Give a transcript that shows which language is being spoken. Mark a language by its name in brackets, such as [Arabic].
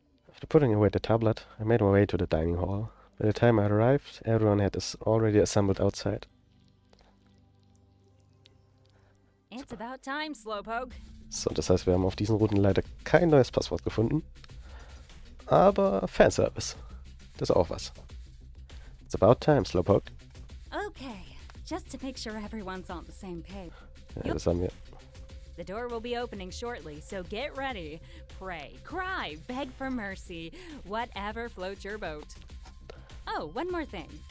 [English] After putting away the tablet, I made my way to the dining hall. By the time I arrived, everyone had already assembled outside. It's about time, Slowpoke. [German] So, das heißt, wir haben auf diesen Routen leider kein neues Passwort gefunden. Aber Fanservice. Das ist auch was. [English] It's about time, Slowpoke. Okay, just to make sure everyone's on the same page. [German] Ja, das haben wir. [English] The door will be opening shortly, so get ready. Pray, cry, beg for mercy, whatever floats your boat. Oh, one more thing.